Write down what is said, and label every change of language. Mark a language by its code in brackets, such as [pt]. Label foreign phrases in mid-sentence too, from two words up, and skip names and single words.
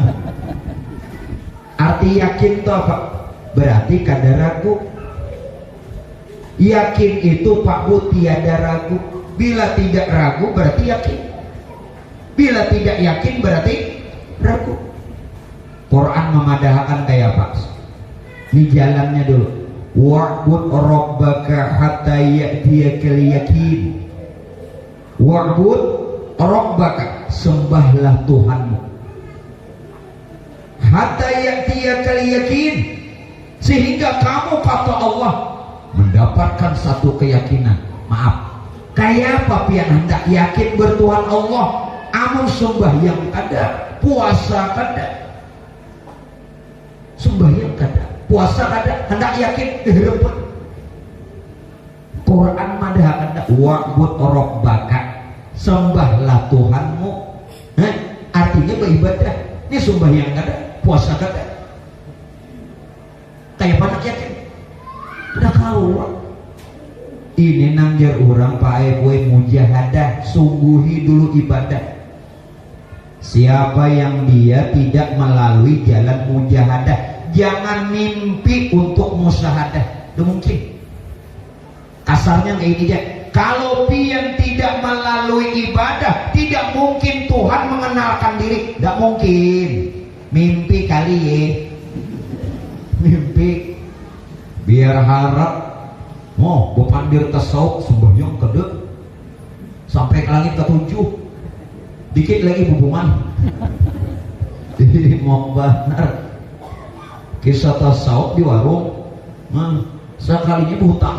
[bjn] Arti yakin itu apa? Berarti kada ragu. [id] Yakin itu Pak Bu tiada ragu. Bila tidak ragu berarti yakin. Bila tidak yakin berarti ragu. [bjn] Quran memadahkan kayak apa? [id] Ini jalannya dulu. [ar] Wa'bud rabbaka hatta ya'tiyakal yakin. Wa'bud rabbaka, [id] sembahlah Tuhanmu. [ar] Hatta ya'tiyakal yakin, [id] sehingga kamu kata Allah mendapatkan satu keyakinan. [bjn] Maaf, kayak apa pian hendak yakin bertuhan Allah? Amun sembahyang kada, puasa kada. Sembahyang kada, puasa kada, hendak yakin direpet. Quran madah kada [ar] wa'bud rabbaka, [bjn] sembahlah Tuhanmu. [id] Artinya beribadah. [bjn] Ini sembahyang kada, puasa kada. [id] Kayak mana yakin? Udah keluar. [bjn] Ini nangjar orang pae boy mujahadah, sungguhi dulu ibadah. [id] Siapa yang dia tidak melalui jalan mujahadah, jangan mimpi untuk musyahadah. Itu mungkin. Kasarnya kayak ini aja. Kalau pian tidak melalui ibadah, tidak mungkin Tuhan mengenalkan diri. Tidak mungkin. Mimpi kali ya. Mimpi. [bjn] Biar harap bepandir tasawuf sembahyang kedek sampai ke langit ke-7, dikit lagi hubungan. [id] Mau benar kisah tasawuf di warung, sekalinya berhutang.